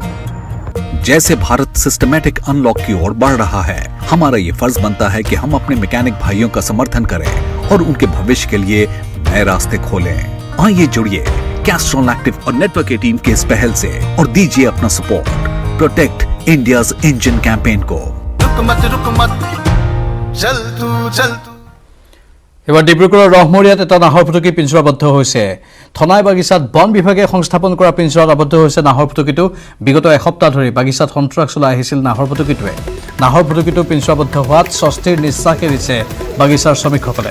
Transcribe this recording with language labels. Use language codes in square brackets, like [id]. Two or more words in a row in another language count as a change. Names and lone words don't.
[hi] जैसे भारत [en] systematic unlock [hi] की ओर बढ़ रहा है, हमारा ये फर्ज बनता है कि हम अपने मैकेनिक भाइयों का समर्थन करें और उनके भविष्य के लिए नए रास्ते खोलें। आइए जुड़िए कैस्ट्रॉल एक्टिव और नेटवर्क 18 के इस पहल से और दीजिए अपना सपोर्ट प्रोटेक्ट इंडियाज इंजन कैंपेन को। रुक मत चल तू [as] এবাৰ ডিব্ৰুগড়ৰ ৰহমৰীয়াত এটা নাহৰ ফুটুকি পিঞ্জৰাবদ্ধ হৈছে। থনাই বাগিচাত বন বিভাগে সংস্থাপন কৰা পিঞ্জৰাত আবদ্ধ হৈছে নাহৰ ফুটুকিটো। বিগত এসপ্তাহ ধৰি বাগিচাত সন্ত্ৰাস চলাই আহিছিল নাহৰ ফুটুকিটোৱে। নাহৰ ফুটুকিটো পিঞ্জৰাবদ্ধ হোৱাত স্বস্তিৰ নিশ্বাস এৰিছে বাগিচাৰ শ্ৰমিকসকলে।